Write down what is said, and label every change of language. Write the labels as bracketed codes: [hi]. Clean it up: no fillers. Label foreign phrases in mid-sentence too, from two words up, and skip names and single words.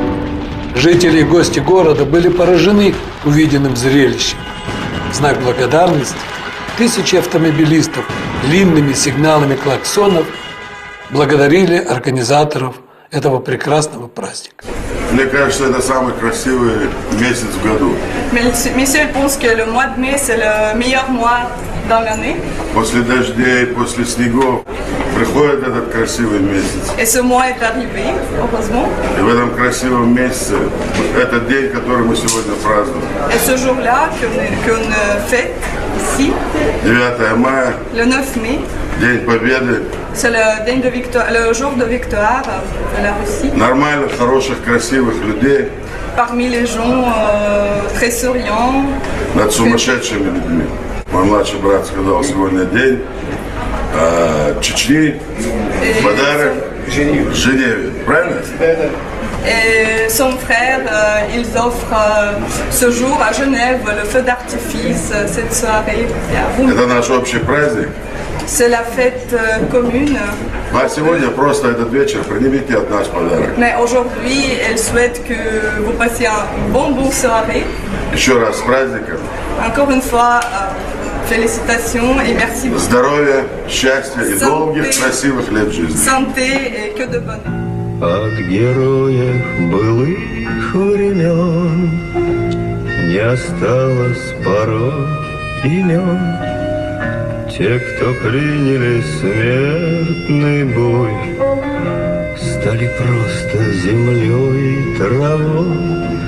[ru] Жители и гости города были поражены увиденным зрелищем. В знак благодарности тысячи автомобилистов длинными сигналами клаксонов благодарили организаторов этого прекрасного праздника. Мне кажется, это самый красивый месяц в году. [fr] Monsieur pense que le mois de mai, c'est le meilleur mois dans l'année. [ru] После дождей, после снегов приходит этот красивый месяц. [fr] Et ce mois est arrivé, heureusement. [ru] И в этом красивом месяце, этот день, который мы сегодня празднуем. [fr] Et ce jour-là qu'on fête ici, [ru] 9 мая, [fr] le 9 mai, [ru] День Победы. [fr] c'est le jour de victoire de la Russie. [ru] Нормальных, хороших, красивых людей [fr] Parmi les gens très souriants. [ru] над сумасшедшими людьми. Мой младший брат сказал, сегодня день Чечни, подарок Женеве. Правильно? [fr] Et son frère, ils offrent ce jour à Genève le feu d'artifice, cette soirée. [ru] Это наш общий праздник. [fr] C'est la fête commune. [ru] А сегодня просто этот вечер принимите от нас подарок. [fr] Mais aujourd'hui, elle souhaite que vous passiez une bonne soirée. [ru] Еще раз с праздником. [fr] Encore une fois, félicitations et merci beaucoup. [ru] Здоровья, счастья и долгих, красивых лет жизни. [fr] Santé et que de bonheur. [ru] От героев былых времен не осталось порой имен. Те, кто приняли смертный бой, стали просто землей и травой.